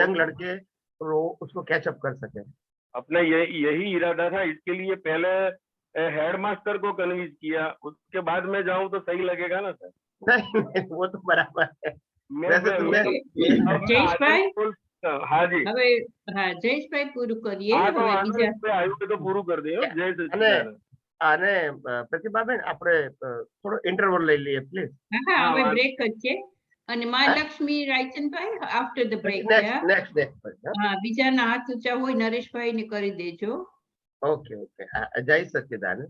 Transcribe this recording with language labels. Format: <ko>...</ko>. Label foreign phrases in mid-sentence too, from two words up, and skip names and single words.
<hi>यंग लड़के वो उसको कैचअप कर सके। अपना यही इरादा था। इसके लिए पहले हेडमास्टर को कन्विंस किया, उसके बाद में जाऊं तो सही लगेगा ना सर? नहीं नहीं, वो तो बराबर है। मैं वैसे तो मैं अब मैं</hi> <gu>જયેશભાઈ</gu> <hi>आनंद हाँ जी</hi> <gu>હવે હા જયેશભાઈ પૂરું કરીએ</gu> <hi>हाँ, तो</hi> <gu>હવે બીજા આનંદ પે આયુ તો પૂરું કર દિયો।</gu> <hi>जय</hi> <gu>અને</gu> <hi>सच्चिदानंद।</hi> <gu>અને પ્રતિભાબેન આપણે થોડો ઇન્ટરવલ લઈ લઈએ પ્લીઝ. હા હા</gu> <hi>हाँ</hi> <gu>હવે</gu> <hi>हाँ,</hi> <gu>બ્રેક જ છે અને માં હા? લક્ષ્મી રાયચંદભાઈ</gu> <en>after the break next next next.</en> <gu>હા બીજાના હાથ ઊંચા હોય નરેશભાઈ ને કરી દેજો.</gu> <en>okay okay.</en> <gu>જય સચ્ચિદાનંદ.</gu>